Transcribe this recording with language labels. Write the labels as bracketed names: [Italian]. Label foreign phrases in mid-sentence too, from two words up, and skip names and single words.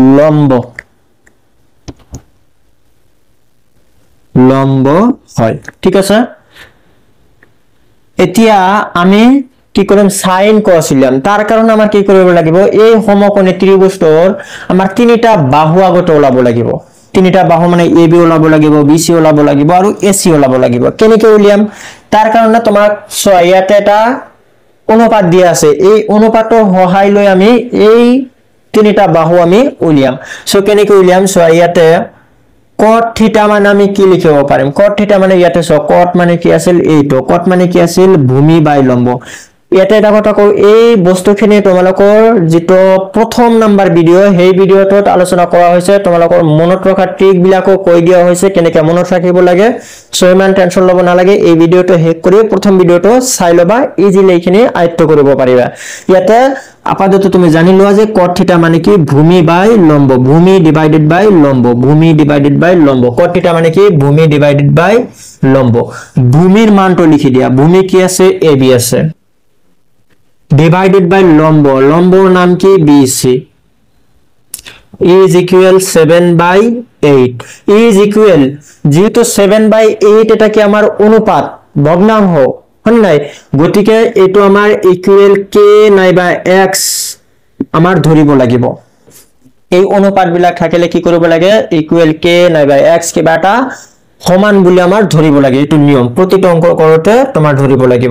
[Assamese] লম্ব হয় ঠিক আছে এতিয়া আমি কি কৰিম [English] sin cos [Assamese] উলিয়াম তাৰ কাৰণে আমাৰ কি কৰিব লাগিব এই সমকোণী ত্ৰিভুজৰ আমাৰ তিনিটা বাহু আগতে ওলাব লাগিব তিনিটা বাহু মানে ab ওলাব লাগিব bc ওলাব লাগিব আৰু ac ওলাব লাগিব কেনেকৈ উলিয়াম তাৰ কাৰণে তোমাক ইয়াতে এটা অনুপাত দিয়া আছে এই অনুপাতৰ সহায় লৈ আমি এই তিনিটা বাহু আমি উলিয়াম সো কেনেকৈ উলিয়াম ইয়াতে cot θ মানে আমি কি লিখিব পাৰিম cot θ মানে ইয়াতে cot মানে কি আছিল এইটো cot মানে কি আছিল ভূমি বাই লম্ব ইয়াতে এটা কথা কও এই বস্তুখিনি তোমালোকৰ যেটো প্ৰথম নাম্বাৰ ভিডিও সেই ভিডিওটোত আলোচনা কৰা হৈছে তোমালোকৰ মনত ৰখা ট্ৰিক বিলাকো কৈ দিয়া হৈছে কেনেকৈ মনত ৰাখিব লাগে সো ইমান টেনচন লব না লাগে এই ভিডিওটো হেক কৰি প্ৰথম ভিডিওটো চাই লবা ইজিলি এইখিনি আয়ত্ত কৰিব পাৰিবা ইয়াতে আপাতত তুমি জানি লোৱা যে cot θ মানে কি ভূমি বাই লম্ব ভূমি [English] divided by [Assamese] লম্ব ভূমি [English] divided by [Assamese] লম্ব cot θ মানে কি ভূমি [English] divided by [Assamese] লম্ব ভূমিৰ মানটো লিখি দিয়া ভূমি কি আছে ab আছে [English] divided by [Assamese] লম্ব লম্বৰ নাম কি BC [English] is equal 7/8 is equal [Assamese] যেহেতু 7/8 এটা কি আমাৰ অনুপাত ভগ্নাংশ হয় নাই গতিকে এটো আমাৰ ইকুৱেল k নাইবা x আমাৰ ধৰিব লাগিব এই অনুপাত বিলাক থাকিলে কি কৰিব লাগে ইকুৱেল k নাইবা x কিবা এটা সমান বুলি আমাৰ ধৰিব লাগে এটো নিয়ম প্ৰতিটো অংক কৰোতে তোমাৰ ধৰিব লাগিব